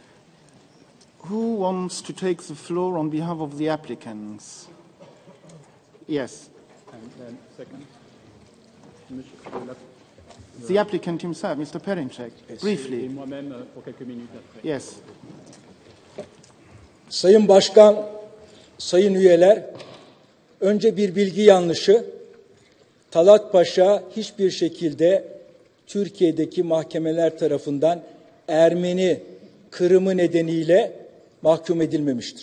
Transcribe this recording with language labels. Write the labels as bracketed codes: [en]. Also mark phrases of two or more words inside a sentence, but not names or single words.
[en] Who wants to take the floor on behalf of the applicants? Yes. And then second. The applicant himself, Mr. Perinçek, briefly. [fr] Et moi-même pour quelques minutes après. [en] Yes. [tr] Sayın Başkan, sayın üyeler, önce bir bilgi yanlışı. Talât Paşa hiçbir şekilde Türkiye'deki mahkemeler tarafından Ermeni kırımı nedeniyle mahkum edilmemiştir.